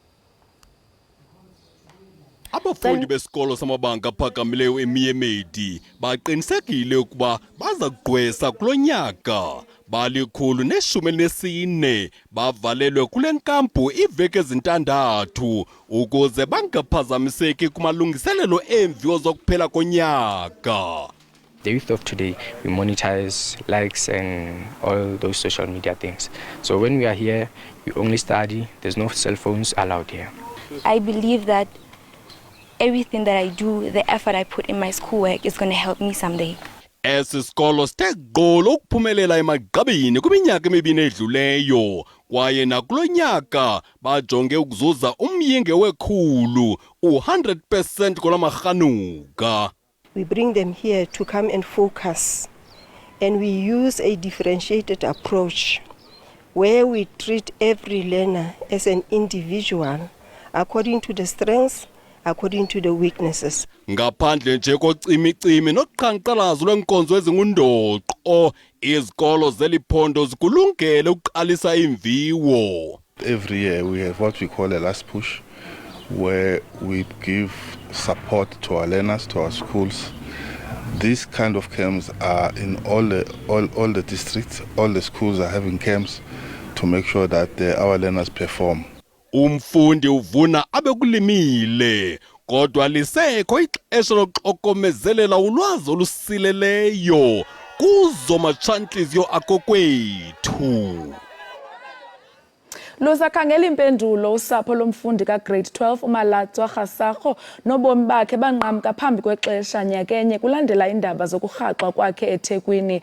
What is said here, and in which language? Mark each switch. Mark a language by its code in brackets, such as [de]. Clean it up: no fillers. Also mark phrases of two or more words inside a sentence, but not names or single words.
[xh] Abafundi besikolo samabanga aphakamileyo eMomedi baqinisekile ukuba baza kugqwesa kulo nyaka. Bali-114 bavalelwe kule nkampu iveki ezintandathu ukuze bangaphazamiseki kumalungiselelo eemviwo zokuphela konyaka. [en] The youth of today, we monetize likes and all those social media things. So when we are here, we only study. There's no cell phones allowed here. I believe that everything that I do, the effort I put in my schoolwork is going to help me someday. [xh] Esi sikolo sithe gqolo ukuphumelela emagqabini kwiminyaka emibini edluleyo kwaye nakulo nyaka bajonge ukuzuza umyinge wekhulu u-100% kolamarhanuka. [en] We bring them here to come and focus, and we use a differentiated approach where we treat every learner as an individual according to the strengths, according to the weaknesses. [xh] Ngaphandle nje kocimicimi noqhankqalazo lwenkonzo ezingundoqo izikolo zeliphondo zikulungele ukuqalisa imviwo. [en] Every year we have what we call a last push, where we give support to our learners, to our schools. These kind of camps are in all the districts. All the schools are having camps to make sure that our learners perform. [xh] Umfundi uvuna abekulimile kodwa lisekho ixesha lokuxokomezelela ulwazi olusileleyo kuzo matshantliziyo akokwethu. Lusakhangela impendulo usapho lomfundi ka-grade 12 uMalatswa Kgasakgo nobomi bakhe banqamka phambi kwexesha nyakenye kulandela iindaba zokurhaxwa kwakhe eThekwini.